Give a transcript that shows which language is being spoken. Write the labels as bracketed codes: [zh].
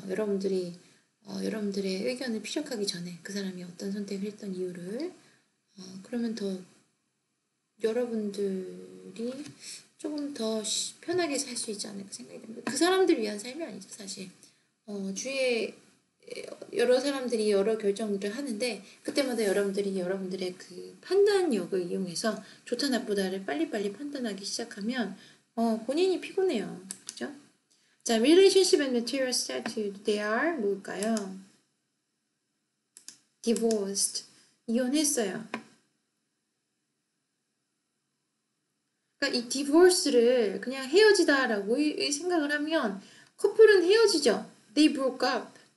[ko] 여러분들의 의견을 피력하기 전에 그 사람이 어떤 선택을 했던 이유를 그러면 더 여러분들이 조금 더 편하게 살 수 있지 않을까 생각이 됩니다. 그 사람들 위한 삶이 아니죠, 사실. 주위에 여러 사람들이 여러 결정들을 하는데 그때마다 여러분들이 여러분들의 그 판단력을 이용해서 좋다 나쁘다를 빨리빨리 판단하기 시작하면 본인이 피곤해요. 그죠? [en] 자, relationship and material status, they are [ko] 뭘까요? divorced, 이혼했어요. 그러니까 이 divorce를 그냥 헤어지다라고 생각을 하면 커플은 헤어지죠. [en] They broke up.